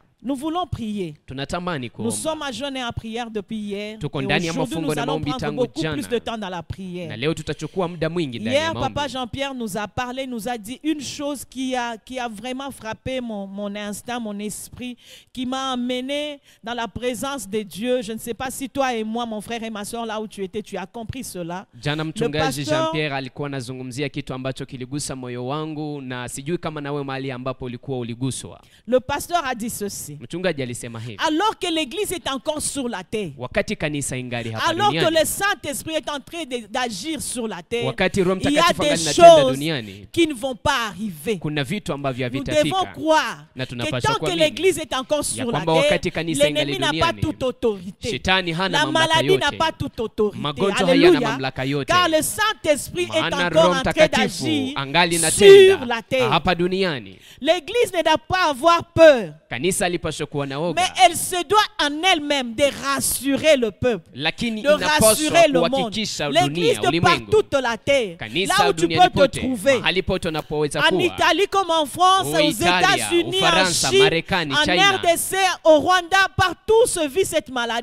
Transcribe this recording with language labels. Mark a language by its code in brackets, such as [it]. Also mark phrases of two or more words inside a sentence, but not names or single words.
[fr] Nous voulons prier. [sw] Tunatamani [fr] Nous [sw] kuomba. [fr] sommes à jeûner en prière depuis hier. [sw] Tuko [fr] Et [sw] ndani ya [fr] aujourd'hui, [sw] mafungo [fr] nous [sw] na [fr] allons [sw] maombi [fr] prendre [sw] tangu [fr] beaucoup [sw] jana. [fr] plus de temps dans la [sw] Na [fr] prière. [sw] leo tutachukua muda mwingi ndani ya [fr] Hier, [sw] maombi. [fr] Papa Jean-Pierre nous a parlé, nous a dit une chose qui a vraiment frappé mon instinct, mon esprit, qui m'a amené dans la présence de Dieu. Je ne sais pas si toi et moi, mon frère et ma soeur, là où tu étais, tu as compris cela. [sw] Jana mchungaji [en] pastor- [sw] Jean-Pierre alikuwa anazungumzia kitu ambacho kiligusa moyo wangu na sijui kama nawe mahali ambapo ulikuwa uliguswa. [fr] Le pasteur a dit ceci. [sw] Mchungaji alisema hivi. [fr] Alors que l'église est encore sur la terre, [sw] Wakati kanisa ingali hapa [fr] alors que [sw] duniani, [fr] le Saint-Esprit est en train d'agir sur la terre, [sw] wakati Roho [fr] il y a [sw] Mtakatifu [fr] des [sw] angali natenda [fr] choses [sw] duniani, [fr] qui ne vont pas arriver. [sw] kuna vitu ambavyo [fr] Nous devons [sw] havitafika. [fr] croire [sw] Na [fr] que [sw] tunapaswa [fr] tant que [sw] kuamini [fr] l'église est encore [sw] ya [fr] sur la [sw] kwamba [fr] terre, [sw] wakati kanisa ingali [fr] l'ennemi n'a pas [sw] duniani, [fr] toute autorité. [sw] Shetani hana [fr] La [sw] mamlaka [fr] maladie n'a [sw] yote. [fr] pas toute autorité. [sw] Magonjwa hayana [fr] Alléluia. [sw] mamlaka yote. [fr] Car le Saint-Esprit est [sw] Maana [fr] encore [sw] Roho [fr] en train [sw] Mtakatifu [fr] d'agir [sw] angali [fr] sur [sw] natenda [fr] la terre. [sw] hapa duniani. [fr] L'église ne doit pas avoir peur Mais elle se doit en elle-même de rassurer le peuple, de rassurer le monde. L'église de par toute la terre, là où tu peux te trouver, en Italie comme en France, aux États-Unis, en Chine, en RDC, au Rwanda, partout se vit cette maladie.